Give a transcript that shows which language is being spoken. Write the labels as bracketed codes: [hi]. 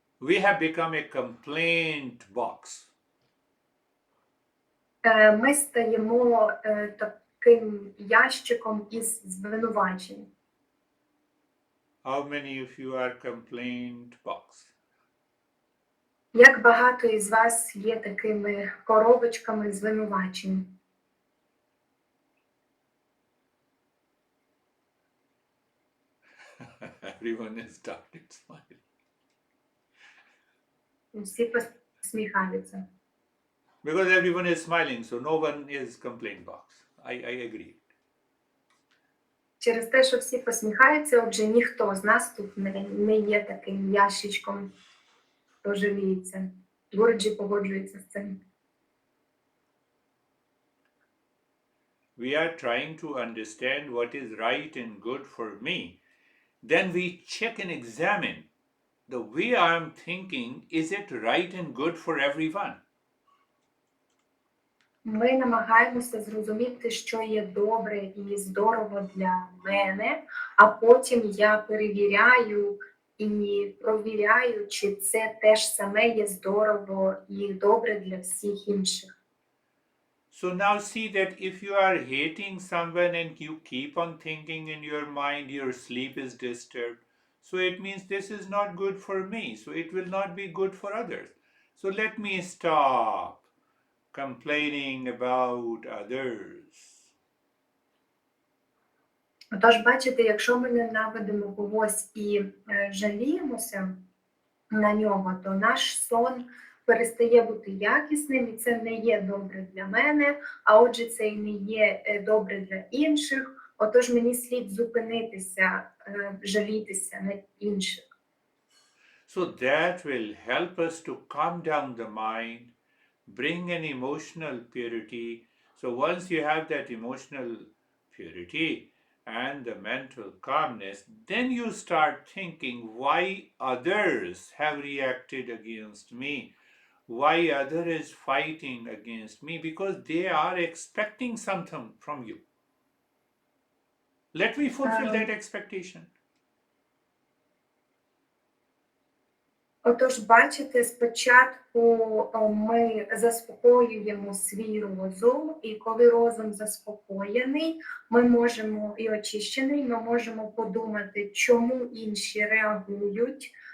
[en] We have become a complaint box. [uk] Ми стаємо таким ящиком із звинувачень. [en] How many of you are complaint box? [uk] Як багато із вас є такими коробочками звинувачень? [en] Everyone has started smiling. [uk] Всі посміхаються. [en] Because everyone is smiling, so no one is complaint box. I agree. [uk] Через те, що всі посміхаються, отже, ніхто з нас тут не є таким ящичком, хто жаліється. Гурджі погоджується з цим. [en] We are trying to understand what is right and good for me. Then we check and examine the way I am thinking, is it right and good for everyone? [uk] Ми намагаємося зрозуміти, що є добре і здорово для мене, а потім я перевіряю і провіряю, чи це теж саме є здорово і добре для всіх інших. [en] So now see that if you are hating someone and you keep on thinking in your mind, your sleep is disturbed. So it means this is not good for me. So it will not be good for others. So let me stop complaining about others. [uk] Отож, бачите, якщо ми ненавидимо когось і жаліємося на нього, то наш сон перестає бути якісним, і це не є добре для мене, а отже, це і не є добре для інших. Отож, мені слід зупинитися, жалітися на інших. [en] So that will help us to calm down the mind, bring an emotional purity. So once you have that emotional purity and the mental calmness, then you start thinking why others have reacted against me, why other is fighting against me, because they are expecting something from you. Let me fulfill that expectation. [uk] Отож, бачите, спочатку ми заспокоюємо свій розум, і коли розум заспокоєний, ми можемо і очищений, ми можемо подумати, чому інші реагують,